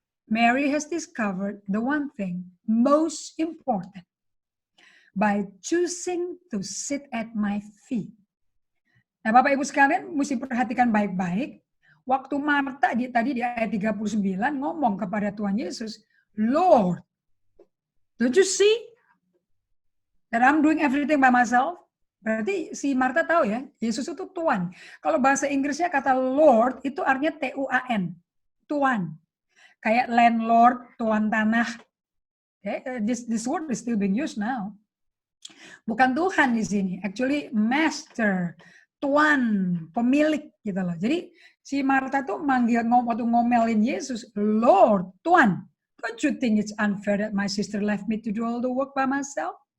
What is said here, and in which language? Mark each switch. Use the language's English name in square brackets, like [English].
[English] Mary has discovered the one thing, most important, by choosing to sit at my feet. [Indonesian] Nah Bapak Ibu sekalian mesti perhatikan baik-baik. Waktu Marta tadi di ayat 39 ngomong kepada Tuhan Yesus, [English] Lord, don't you see that I'm doing everything by myself? [Indonesian] Berarti si Marta tahu ya, Yesus itu Tuhan. Kalau bahasa Inggrisnya kata Lord itu artinya T-U-A-N, Tuhan. Kayak landlord, tuan tanah. Okay? [English] This word is still being used now. [Indonesian] Bukan Tuhan di sini, [English] actually master, [Indonesian] tuan, pemilik gitu loh. Jadi si Marta tuh waktu ngomelin Yesus, Lord, Tuhan, [English] don't you think it's unfair that my sister left me to do all the work by myself?